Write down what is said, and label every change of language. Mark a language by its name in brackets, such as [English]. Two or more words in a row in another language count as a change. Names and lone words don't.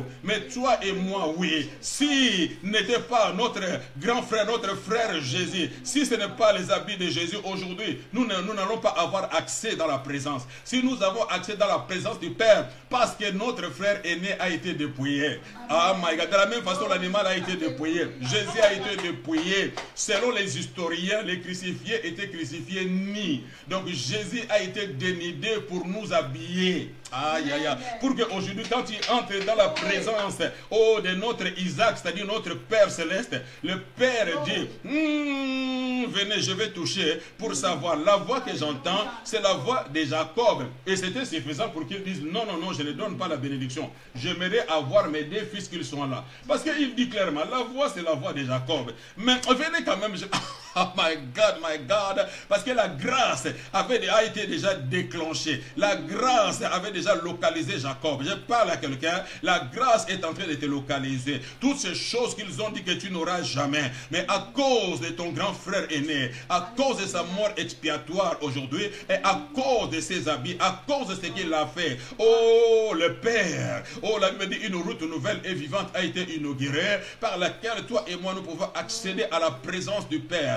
[French] Mais toi et moi, oui, si n'était pas notre grand frère, notre frère Jésus, si ce n'est pas les habits de Jésus aujourd'hui, nous n'allons pas avoir accès dans la présence. Si nous avons accès dans la présence du Père, parce que notre frère aîné a été dépouillé. [English] Ah my God, [French] de la même façon l'animal a été dépouillé. Jésus a été dépouillé. Selon les historiens, les crucifiés étaient crucifiés nus. Donc Jésus a été dénudé pour nous habiller. Aïe, aïe, aïe. Pour qu'aujourd'hui, quand tu entres dans la présence de notre Isaac, c'est-à-dire notre Père Céleste, le Père dit, venez, je vais toucher pour savoir. La voix que j'entends, c'est la voix de Jacob. Et c'était suffisant pour qu'il dise, non, je ne donne pas la bénédiction. J'aimerais avoir mes deux fils qui sont là. Parce qu'il dit clairement, la voix, c'est la voix de Jacob. Mais venez quand même, [English] oh my God, [French] parce que la grâce a été déjà déclenchée. La grâce avait déjà localisé Jacob. Je parle à quelqu'un, la grâce est en train de te localiser. Toutes ces choses qu'ils ont dit que tu n'auras jamais, mais à cause de ton grand frère aîné, à cause de sa mort expiatoire aujourd'hui, et à cause de ses habits, à cause de ce qu'il a fait, le Père, la Bible dit, une route nouvelle et vivante a été inaugurée, par laquelle toi et moi nous pouvons accéder à la présence du Père.